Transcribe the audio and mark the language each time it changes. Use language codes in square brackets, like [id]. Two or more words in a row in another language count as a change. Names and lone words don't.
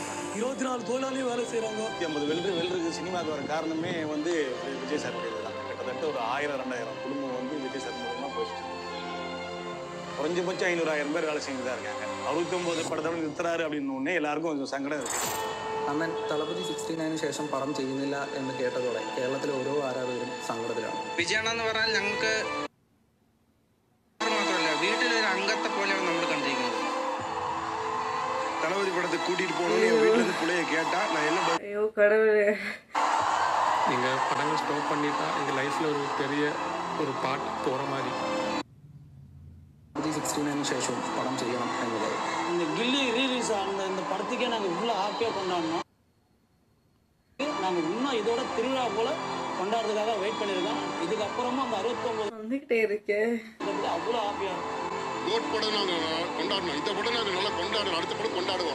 [ta] 24 தொழிலாளியும் வேலை செய்கிறாங்க. 50 வெல்டருக்கு சினிமாவுக்கு வர காரணமே வந்து விஜய் சார் தான். கிட்டத்தட்ட ஒரு 1000-2000 குடும்பம் வந்து விஜய் சார் மூலமாக போயிட்டு குறைஞ்சபட்சம் 500-1000 பேர் வேலை செஞ்சு தான் இருக்காங்க. 69 படத்தோட நிறுத்துறாரு அப்படின்னு ஒன்னே எல்லாருக்கும் கொஞ்சம் சங்கடம் இருக்குது. [ml] അണ്ണൻ തളപതി 69 ശേഷം പടം ചെയ്യുന്നില്ല എന്ന് കേട്ടതോടെ കേരളത്തിലെ ഓരോ ആരാധകരും സങ്കടത്തിലാണ്. വിജയണെന്ന് പറഞ്ഞാൽ ഞങ്ങൾക്ക് മാത്രമല്ല വീട്ടിലൊരു അംഗത്തെ പോലെയാണ് നമ്മൾ കണ്ടിരിക്കുന്നത്. തളപതി പടത്തെ കൂട്ടിയിട്ട് പോകണമെന്ന് വീട്ടിൽ നിന്ന് പുള്ളിയെ കേട്ടാ [ta] நான் என்ன ஐயோ கடவுளே. நீங்கள் படங்கள் ஸ்டாப் பண்ணிட்டா எங்கள் லைஃப்பில் ஒரு பெரிய ஒரு பாட்டு போகிற மாதிரி. [ml] തളപതി 69 ശേഷവും പടം ചെയ്യണം എന്നുള്ളത്. [ta] இந்த கில்லி ரீலீஸ் ஆன இந்த படத்துக்கே நாங்கள் இவ்வளோ ஹாப்பியாக கொண்டாடினோம். நாங்கள் இன்னும் இதோட திருவிழா போல கொண்டாடுறதுக்காக வெயிட் பண்ணியிருக்கோம். இதுக்கப்புறமா அந்த 69 வந்துகிட்டே இருக்கேன். அவ்வளோ ஹாப்பியாக கோட் படம் நாங்கள் கொண்டாடணும். இந்த படம் நாங்கள் நல்லா கொண்டாடணும். அடுத்த படம் கொண்டாடுவோம்.